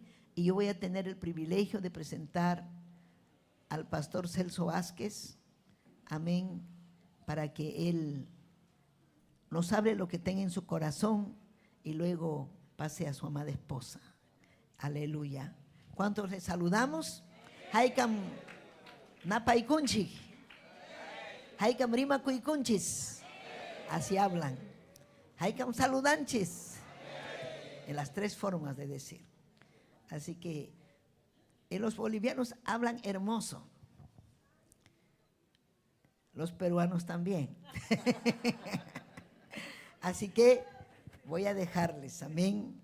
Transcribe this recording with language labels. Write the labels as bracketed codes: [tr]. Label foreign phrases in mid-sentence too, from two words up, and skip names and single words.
[es] Y yo voy a tener el privilegio de presentar al pastor Celso Vázquez, amén, para que él nos hable lo que tenga en su corazón y luego pase a su amada esposa. Aleluya. ¿Cuántos le saludamos? [qu] Haikam napaikunchi. Haikam rima kuikunchis. [es] Así hablan. [qu] Haikam saludanchis. [es] en las tres formas de decir. Así que los bolivianos hablan hermoso. Los peruanos también. Así que voy a dejarles, amén.